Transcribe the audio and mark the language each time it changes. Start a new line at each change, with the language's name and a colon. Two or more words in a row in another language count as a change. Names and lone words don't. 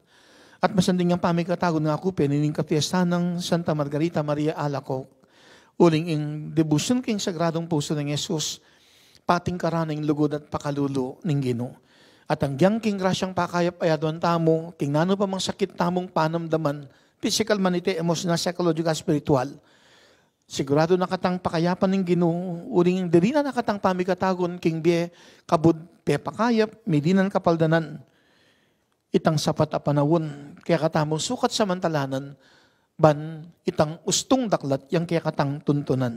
Pampanga: At masanding ang pamikatagon nga ako, pinining kapiesta ng Santa Margarita Maria Alacoque, uling ing devotion king sagradong puso ng Jesus, pating karaning lugod at pakalulo ng Ginoo. At ang giyang king grasyang pakayap ayadon tamo, king nano pa mang sakit tamong panamdaman,
English: physical
Pampanga: man iti,
English: emotional, psychological, spiritual.
Pampanga: Sigurado nakatang pakayapan ng Ginoo, uling diri na nakatang pamikatagon, king biye, kabud, pe pakayap, medinan kapaldanan, itang sapat a panawon, kaya katamo sukat samantalanan, ban itang ustong daklat, yang kaya katang tuntunan.